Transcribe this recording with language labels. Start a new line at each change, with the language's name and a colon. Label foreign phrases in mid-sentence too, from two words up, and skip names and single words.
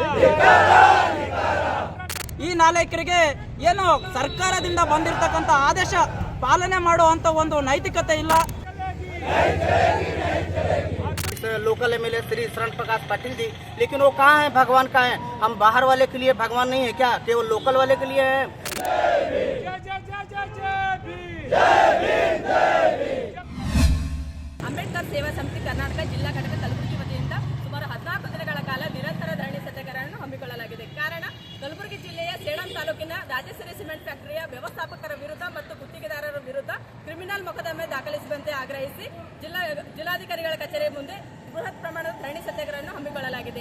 Kannada: ಈ ನಾಲ್ಕರಿಗೆ ಏನು ಸರ್ಕಾರದಿಂದ ಬಂದಿರತಕ್ಕಂತ ಆದೇಶ ಪಾಲನೆ ಮಾಡುವಂತ ಒಂದು ನೈತಿಕತೆ ಇಲ್ಲ.
English: local MLA
Hindi: श्री शरण प्रकाश पाटिल जी, लेकिन वो कहाँ है? भगवान कहाँ है? हम बाहर वाले के लिए भगवान नहीं है क्या? केवल लोकल वाले के लिए है?
Kannada: ಅಂಬೇಡ್ಕರ್ ಸೇವಾ ಸಮಿತಿ ಕರ್ನಾಟಕ ಜಿಲ್ಲಾ ಘಟಕ ಕಲಬುರಗಿ ವತಿಯಿಂದ ಸುಮಾರು 14 ದಿನಗಳ ಕಾಲ ನಿರಂತರ ಧರಣಿ ಸತ್ಯಾಗ್ರಹವನ್ನು ಹಮ್ಮಿಕೊಳ್ಳಲಾಗಿದೆ. ಕಾರಣ ಕಲಬುರಗಿ ಜಿಲ್ಲೆಯ ಸೇಡಂ ತಾಲೂಕಿನ ರಾಜೇಶ್ವರಿ ಸಿಮೆಂಟ್ ಫ್ಯಾಕ್ಟರಿಯ ವ್ಯವಸ್ಥಾಪಕರ ವಿರುದ್ಧ ಮತ್ತು ಗುತ್ತಿಗೆದಾರರ ವಿರುದ್ಧ ಕ್ರಿಮಿನಲ್ ಮೊಕದ್ದಮೆ ದಾಖಲಿಸುವಂತೆ ಆಗ್ರಹಿಸಿ ಜಿಲ್ಲಾಧಿಕಾರಿಗಳ ಕಚೇರಿ ಮುಂದೆ ಬೃಹತ್ ಪ್ರಮಾಣದ ಧರಣಿ ಸತ್ಯಾಗ್ರಹವನ್ನು ಹಮ್ಮಿಕೊಳ್ಳಲಾಗಿದೆ.